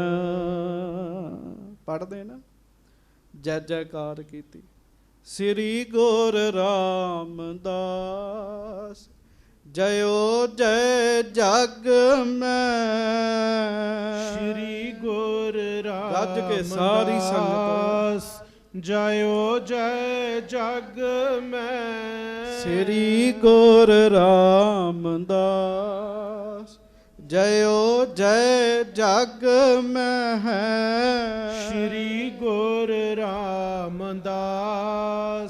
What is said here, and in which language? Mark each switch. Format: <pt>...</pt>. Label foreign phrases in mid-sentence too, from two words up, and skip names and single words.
<pa>ਪੜ੍ਹਦੇ ਨਾ ਜੈ ਜੈਕਾਰ ਕੀਤੀ।</pa> <bra>ਸ੍ਰੀ ਗੁਰ ਰਾਮਦਾਸ ਜਯੋ ਜੈ ਜਗ ਮੈਂ। श्री गुर</bra> <pa>ਰੱਜ ਕੇ ਸਾਰੀ ਸੰਗਤ</pa> <bra>जयो जय जग में। श्री गुर रामदास जयो जय जग में है। श्री गुर रामदास</bra>